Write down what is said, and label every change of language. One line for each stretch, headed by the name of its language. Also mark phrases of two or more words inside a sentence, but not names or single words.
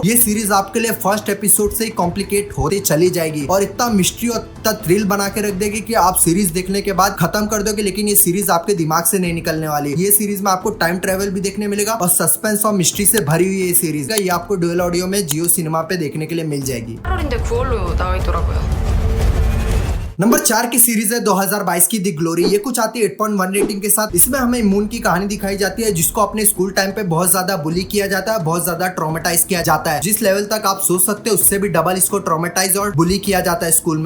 Hindi: ये सीरीज आपके लिए
English: first episode
Hindi: से ही कॉम्प्लिकेट होते चली जाएगी, और इतना मिस्ट्री और इतना थ्रिल बना के रख देगी कि आप सीरीज देखने के बाद खत्म कर दोगे, लेकिन ये सीरीज आपके दिमाग से नहीं निकलने वाली। ये सीरीज में आपको
English: time travel
Hindi: भी देखने मिलेगा, और सस्पेंस और मिस्ट्री से भरी हुई ये सीरीज है। ये आपको
English: dual audio
Hindi: में जियो सिनेमा पे देखने के लिए मिल जाएगी।
Korean: 인데 그걸로 나와 있더라고요.
Hindi: नंबर 4 की सीरीज है 2022 की दी ग्लोरी। ये कुछ आती है 8.1 रेटिंग के साथ। इसमें हमें मून की कहानी दिखाई जाती है जिसको अपने
English: school time
Hindi: पे बहुत ज्यादा बुली किया जाता है, बहुत ज्यादा ट्रॉमेटाइज किया जाता है। जिस लेवल तक आप सोच सकते हो उससे भी डबल इसको ट्रॉमेटाइज और बुली किया जाता है स्कूल में।